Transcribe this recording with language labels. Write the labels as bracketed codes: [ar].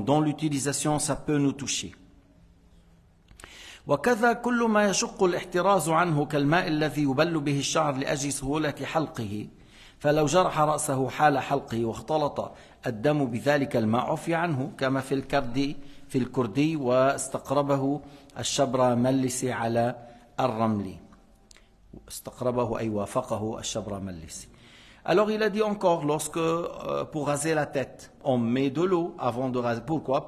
[fr] Dans l'utilisation, ça peut nous toucher. [ar] وكذا كل ما يشق الاحتراز عنه كالماء الذي يبل به الشعر لأجل سهولة حلقه، فلو جرح رأسه حال حلقه واختلط الدم بذلك الماء عفي عنه، كما في الكردي واستقربه الشبرملسي على الرمل. استقربه أي وافقه الشبرملسي. [fr] Alors il a dit encore, pour raser la tête, on met de l'eau avant de raser. Pourquoi?